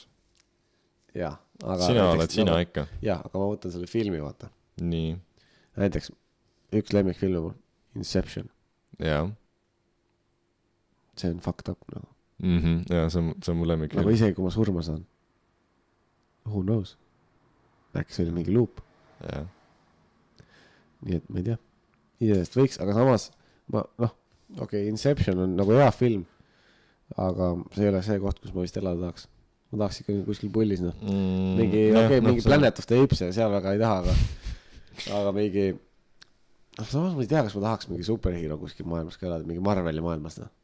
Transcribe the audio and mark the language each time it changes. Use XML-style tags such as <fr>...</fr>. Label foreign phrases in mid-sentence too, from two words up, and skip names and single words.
<et>Jah. Sina oled sina ikka. Jah, aga ma võtan selle filmi, vaata. Nii. Näiteks üks lemmikfilm mul, Inception. Jah. See on</et> <en>fucked up,</en> <et>nagu. Ja, see on mu lemmikfilm. Nagu isegi, kui ma surma saan.</et> <en>Who knows?</en> <et>Äkki see oli mingi loop. Jah. Nii et ma ei tea. Idest võiks, aga samas Inception on nagu hea film, aga see ei ole see koht, kus ma vist elada tahaks. Ma tahaks ikka kuskil pullis, noh. Mingi Planet of the Apes ja seal väga ei taha, aga mingi samas ma ei tea, kas ma tahaks mingi superhero kuskil maailmas ka elada, mingi Marveli maailmas, noh.</et>